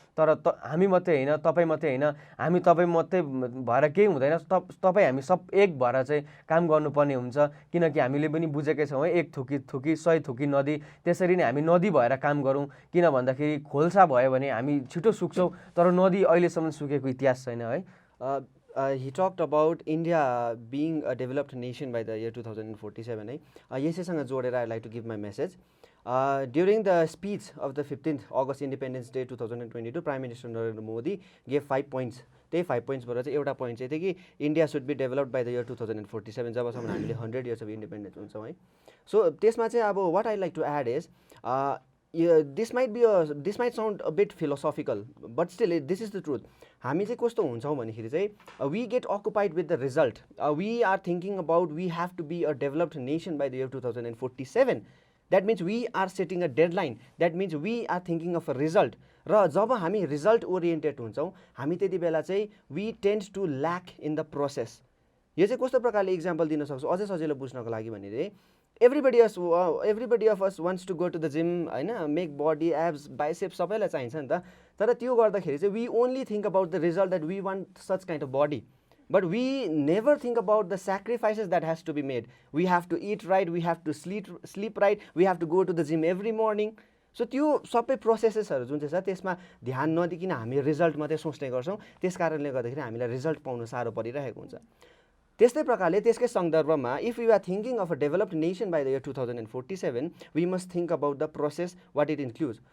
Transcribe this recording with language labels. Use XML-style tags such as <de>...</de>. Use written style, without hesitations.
<ne>तर हामी मात्रै होइन, तपाईँ मात्रै होइन, हामी तपाईँ मात्रै भएर केही हुँदैन, तपाईँ हामी सब एक भएर चाहिँ काम गर्नुपर्ने हुन्छ। किनकि हामीले पनि बुझेकै छौँ है, एक थुकी 100 थुकी नदी, त्यसरी नै हामी नदी भएर काम गरौँ। किन भन्दाखेरि खोल्सा भयो भने हामी छिटो सुक्छौँ, तर नदी अहिलेसम्म सुकेको इतिहास छैन है।</ne> <en>He talked about India being a developed nation by the year 2047 है।</en> <ne>यसैसँग जोडेर</ne> <en>I like to give my message. During the speech of the 15th August Independence Day 2022, Prime Minister Narendra Modi gave 5 points.</en> <ne>त्यही 5 pointsबाट चाहिँ एउटा point चाहिँ थियो कि</ne> <en>India should be developed by the year</en> <ne>2047, जबसम्म हामीले</ne> <en>100 years of independence</en> <ne>हुन्छौँ है। सो त्यसमा चाहिँ अब</ne> <en>What I like to add is this might sound a bit philosophical, but still this is the truth.</en> <ne>हामी चाहिँ कस्तो हुन्छौँ भन्दाखेरि चाहिँ</ne> <en>we get occupied with the result. We are thinking about we have to be a developed nation by the year 2047. That means we are setting a deadline. That means we are thinking of a result.</en> <ne>र जब हामी result oriented हुन्छौँ हामी त्यति बेला चाहिँ</ne> <en>we tend to lack in the process.</en> <ne>यो चाहिँ कस्तो प्रकारले इक्जाम्पल दिन सक्छु अझै सजिलो बुझ्नको लागि भने</ne> <en>everybody of us wants to go to the gym</en> <ne>हैन,</ne> <en>make body, abs, biceps</en> <ne>सबैलाई चाहिन्छ नि त। तर त्यो गर्दाखेरि चाहिँ</ne> <en>we only think about the result that we want such kind of body, but we never think about the sacrifices that has to be made. We have to eat right, we have to sleep right, we have to go to the gym every morning.</en> <ne>So त्यो सबै प्रोसेसेसहरू जुन चाहिँ छ त्यसमा ध्यान नदिकिन हामी result मात्रै सोच्ने गर्छौँ। त्यस कारणले गर्दाखेरि हामीलाई रिजल्ट पाउन साह्रो परिरहेको हुन्छ। त्यस्तै प्रकारले त्यसकै सन्दर्भमा</ne> <en>If you are thinking of a developed nation by the year 2047 we must think about the process what it includes.</en>